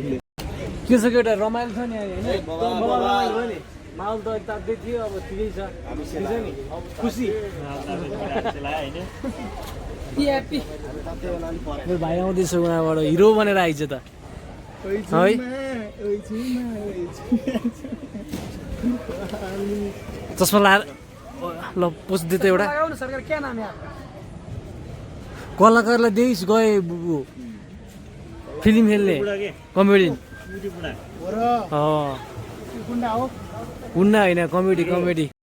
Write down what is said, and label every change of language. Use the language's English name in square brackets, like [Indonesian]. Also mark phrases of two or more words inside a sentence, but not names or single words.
[Nepali] के छ केटा रमाइलो छ नि होइन माहौल त तात्दै थियो अब ठिकै छ नि खुसी मेरो भाइ आउँदैछ उहाँबाट हिरो बनेर आइज त है चस्मा ल पोस्ट दे त एउटा लगाऊ न सरकार [Hindi] क्या नाम है आपका [Nepali] कलाकारलाई देइस गए फिल्म खेल्ने कमेडी हो र अँ गुन्डा हो हुन्न होइन कमेडी